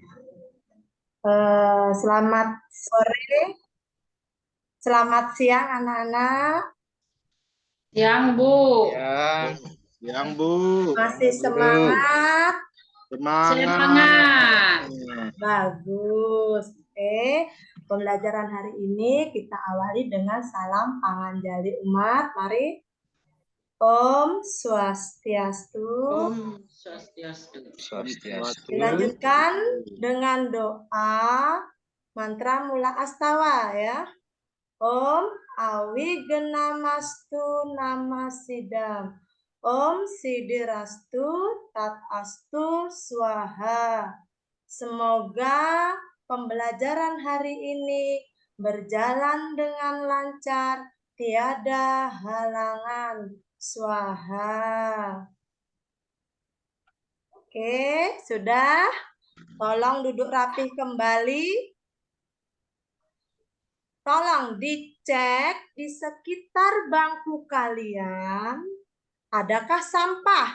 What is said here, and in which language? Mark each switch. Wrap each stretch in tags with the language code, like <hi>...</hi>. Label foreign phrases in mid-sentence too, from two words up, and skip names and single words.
<id>Selamat sore, selamat siang anak-anak. Siang, Bu. Siang, Bu. Masih semangat? Semangat. Bagus. Oke, pembelajaran hari ini kita awali dengan salam Panganjali umat. Mari.</id> <sa>Om Swastiastu. Om Swastiastu.</sa> <id>Dilanjutkan dengan doa mantra mula astawa ya.</id> <sa>Om Awigena-mastu Namasidam. Om Sidirastu Tatastu Swaha.</sa> <id>Semoga pembelajaran hari ini berjalan dengan lancar, tiada halangan. Swaha. Oke, sudah. Tolong duduk rapih kembali. Tolong dicek di sekitar bangku kalian, adakah sampah?</id>